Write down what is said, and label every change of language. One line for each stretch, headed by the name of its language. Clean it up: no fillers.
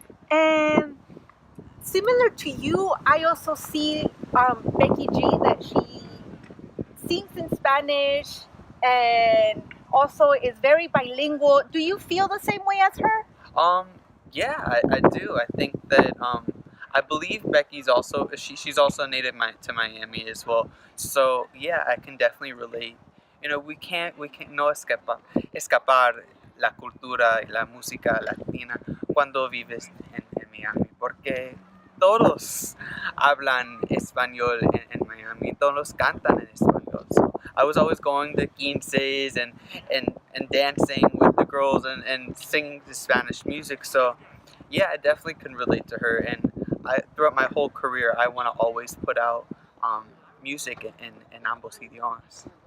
English: And similar to you, I also see Becky G, that she sings in Spanish and also is very bilingual. Do you feel the same way as her? Yeah, I do. I think that I believe Becky's also she's also native to Miami as well. So yeah, I can definitely relate. We can't
Spanish: no escapar la cultura y la música latina cuando vives en Miami, porque todos hablan español en Miami, todos cantan en español.
English: So I was always going to quinces and dancing with the girls and singing the Spanish music. So yeah, I definitely can relate to her. And throughout my whole career, I want to always put out music in
Spanish: ambos idiomas.